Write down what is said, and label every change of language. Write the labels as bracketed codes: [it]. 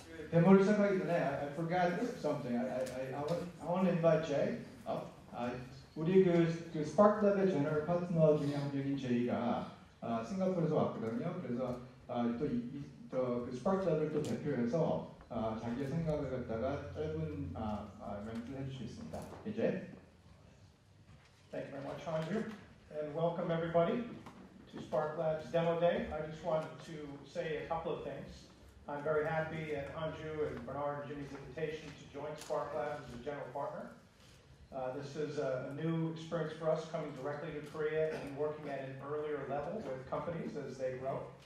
[ko] 데모를 시작하기 전에 [en] I forgot something. I want to invite Jay up. [ko] 우리 그 SparkLab의 제너럴 파트너 중에 한 명인 제이가 싱가포르에서 왔거든요. 그래서 또 그 SparkLab을 또 대표해서 자기의 생각을 갖다가 짧은 멘트를 해주시겠습니다. 이제. [en] Thank you very much, Hanju, and welcome everybody to SparkLabs Demo Day. I just wanted to say a couple of things. I'm very happy at Hanju and Bernard and Jimmy's invitation to join SparkLabs as a general partner. This is a new experience for us, coming directly to Korea and working at an earlier level with companies as they grow.